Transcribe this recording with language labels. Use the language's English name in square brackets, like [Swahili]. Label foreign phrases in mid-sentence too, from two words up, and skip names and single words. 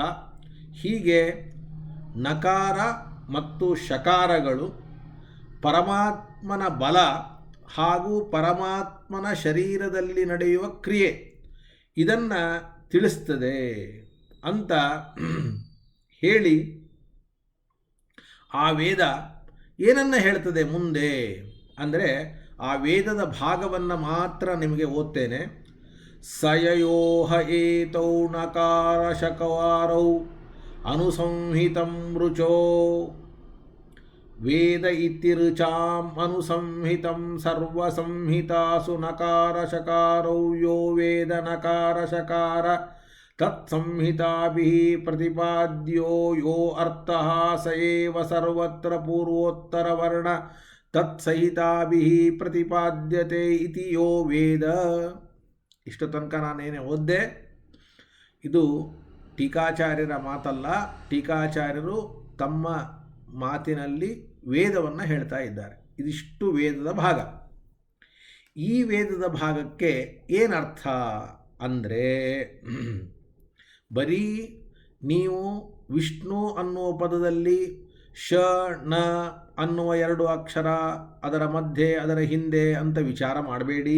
[Kannada] ಹೀಗೆ ನಕಾರ ಮತ್ತು ಶಕಾರಗಳು ಪರಮಾತ್ಮನ ಬಲ ಹಾಗೂ ಪರಮಾತ್ಮನ ಶರೀರದಲ್ಲಿ ನಡೆಯುವ ಕ್ರಿಯೆ ಇದನ್ನು ತಿಳಿಸ್ತದೆ ಅಂತ ಹೇಳಿ, ಆ ವೇದ ಏನನ್ನು ಹೇಳ್ತದೆ ಮುಂದೆ ಅಂದರೆ, ಆ ವೇದದ ಭಾಗವನ್ನು ಮಾತ್ರ ನಿಮಗೆ ಓದ್ತೇನೆ. [Sanskrit] ಸಯಯೋಹ ಏತೌ ನಕಾರ ಶಕವಾರೌ ಅನುಸಂಹಿತಂ ರುಚೋ ವೇದ ಇತಿ ರುಚಾಂ ಅನುಸಂಹಿತಂ ಸರ್ವಸಂಹಿತಾಸು ನಕಾರ ಶಕಾರೌ ಯೋ ವೇದ ನಕಾರ ಶಕಾರ ತತ್ಸಂಹಿತಾಭಿಃ ಪ್ರತಿಪಾದ್ಯೋ ಯೋ ಅರ್ಥಃ ಸ ಏವ ಸರ್ವತ್ರ ಪೂರ್ವೋತ್ತರವರ್ಣ ತತ್ಸಹಿತಾಭಿಃ ಪ್ರತಿಪಾದ್ಯತೆ ಇತಿ ಯೋ ವೇದ. [Kannada] ಇಷ್ಟು ತನಕ ನಾನೇನೇ ಓದ್ದೆ. ಇದು ಟೀಕಾಚಾರ್ಯರ ಮಾತಲ್ಲ. ಟೀಕಾಚಾರ್ಯರು ತಮ್ಮ ಮಾತಿನಲ್ಲಿ ವೇದವನ್ನು ಹೇಳ್ತಾ ಇದ್ದಾರೆ. ಇದಿಷ್ಟು ವೇದದ ಭಾಗ. ಈ ವೇದದ ಭಾಗಕ್ಕೆ ಏನರ್ಥ ಅಂದರೆ, ಬರೀ ನೀವು ವಿಷ್ಣು ಅನ್ನುವ ಪದದಲ್ಲಿ ಶ ನ ಅನ್ನುವ ಎರಡು ಅಕ್ಷರ, ಅದರ ಮಧ್ಯೆ ಅದರ ಹಿಂದೆ ಅಂತ ವಿಚಾರ ಮಾಡಬೇಡಿ.